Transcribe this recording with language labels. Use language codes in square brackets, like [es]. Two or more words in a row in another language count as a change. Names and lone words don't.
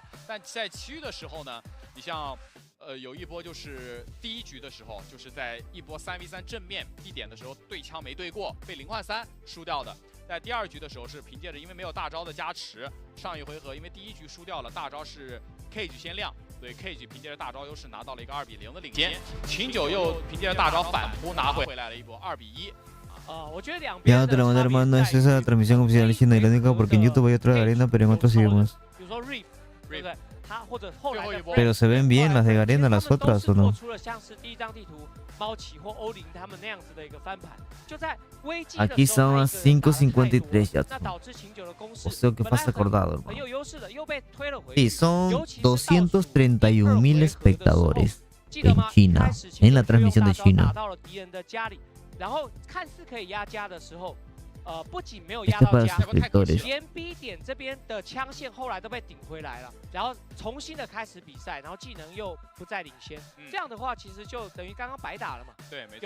[zh] 但在其余的时候呢，你像有一波就是第一局的时候，就是在一波3v3正面地点的时候对枪没对过，被0换3输掉的。在第2局的时候是凭借着因为没有大招的加持，上一回合因为第1局输掉了，大招是 Cage 先亮，所以 Cage 凭借着大招优势拿到了一个2比0的领先。秦九又凭借着大招反扑拿回来了一波2比1。我觉得两 [es] Ya no te lo mandé, hermano. Es esa la transmisión oficial china y la única porque en YouTube hay otra de Garena, pero en otros idiomas. [zh] 比如说 Reef， 对不对？他或者后来的 [es] Pero se ven bien las de Garena, las otras o no? [zh] 做出了像是第一张地图猫骑或欧林他们那样子的一个翻盘，就在危机的时候 [es] Aquí son las 5:53 ya. [zh] 那导致秦九的攻势 [es] O sea que pasa acordado, [zh] 很 [es] hermano. [zh] 有优势的，又被推了回 [es] Sí, [zh] 去。 [es] son 231.000 espectadores en China, en la transmisión de China. [zh] 打到了敌人的家里，然后看似可以压家的时候，不仅没有压到家，连 B 点这边的枪线后来都被顶回来了，然后重新的开始比赛，然后技能又不再领先，这样的话其实就等于刚刚白打了嘛。对，没错，